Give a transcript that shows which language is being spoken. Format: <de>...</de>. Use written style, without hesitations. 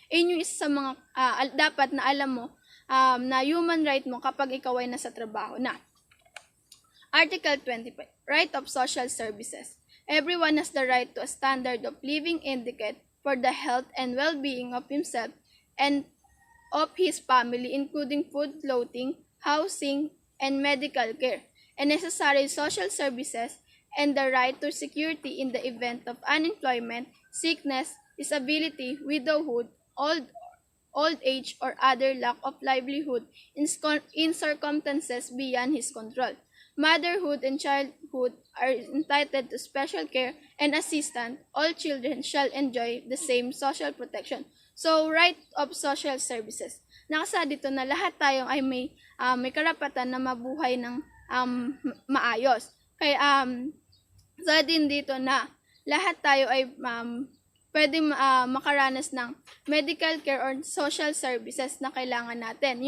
<tl>Yun yung isa sa mga dapat na alam mo na human right mo kapag ikaw ay nasa trabaho na.</tl> <en>Article 25, Right of Social Services. Everyone has the right to a standard of living adequate for the health and well-being of himself and of his family, including food, clothing, housing, and medical care, and necessary social services, and the right to security in the event of unemployment, sickness, disability, widowhood, old age, or other lack of livelihood in circumstances beyond his control. Motherhood and childhood are entitled to special care and assistance. All children shall enjoy the same social protection. So, right of social services.</en> <tl>Nakasa dito na lahat tayo ay may karapatan na mabuhay ng maayos. Kaya sa din dito na lahat tayo ay pwede makaranas ng medical care or social services na kailangan natin.</tl>